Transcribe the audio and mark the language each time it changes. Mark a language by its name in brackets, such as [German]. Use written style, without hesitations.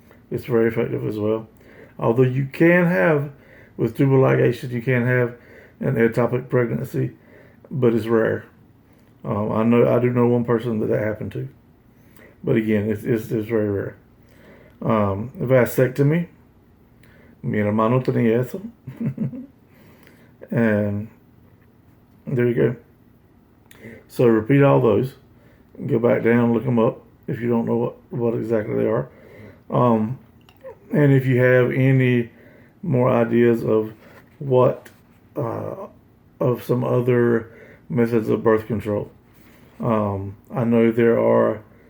[English] It's very effective as well. Although you can have, with tubal ligation, you can have an ectopic pregnancy, but it's rare. I do know one person that happened to, but again, it's very rare. Vasectomy, [Spanish] mi hermano tenía eso, [English] and there you go. So repeat all those. Go back down, look them up if you don't know what exactly they are. And if you have any more ideas of of some other methods of birth control, I know there are